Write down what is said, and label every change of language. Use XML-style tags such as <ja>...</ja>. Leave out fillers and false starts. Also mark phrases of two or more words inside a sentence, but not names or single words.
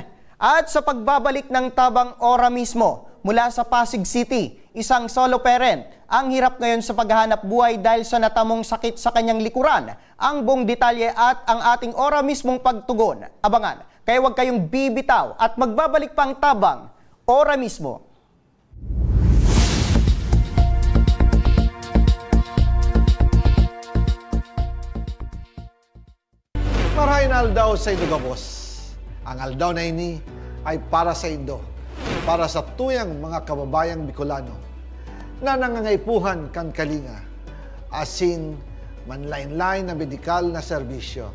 <tl>At sa pagbabalik ng Tabang Ora mismo, mula sa Pasig City, isang solo parent, ang hirap ngayon sa paghahanap buhay dahil sa natamong sakit sa kanyang likuran. Ang buong detalye at ang ating Ora mismong pagtugon. Abangan, kaya huwag kayong bibitaw at magbabalik pang Tabang Ora mismo.</tl> <bik>Marahin aldaw sa Indo Gabos. Ang aldaw na ini ay para sa Indo, para sa tuyang mga kababayang Bicolano na nangangaipuhan kan kalinga, asin manlain-lain na medikal na serbisyo.</bik>